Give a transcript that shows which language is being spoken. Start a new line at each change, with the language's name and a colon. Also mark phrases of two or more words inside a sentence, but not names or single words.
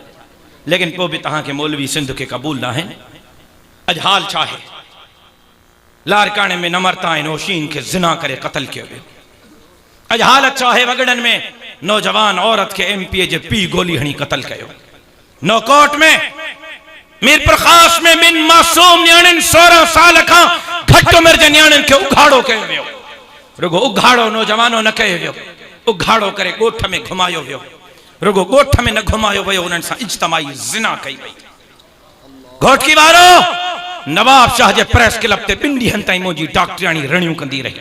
Sindhi: लेकिन पोइ बि तव्हांखे मौलवी सिंध के क़बूल न आहिनि। अॼु हाल छा आहे लारकाणे में नमरता ऐं नौशीन खे ज़िना करे क़त्ल कयो वियो। अॼु हालत छा आहे वगड़नि में नौजवान औरत के एमपीए जे पी गोली हणी कतल कयो। नौकोट में मीर प्रकाश में बिन मासूम न्याणिन 16 साल का घट उम्र जे न्याणिन के उघाड़ो कयो वियो। रुगो उघाड़ो नौजवानो न कयो वियो, उघाड़ो करे गोठ में घुमायो वियो। रुगो गोठ में न घुमायो वियो, उन्हनि सां इज्तमाई जिना कई वई। घोट की वारो नवाब शाह जे प्रेस क्लब ते 2 ॾींहनि ताईं मुंहिंजी डॉक्टराणी रणियूं कंदी रही।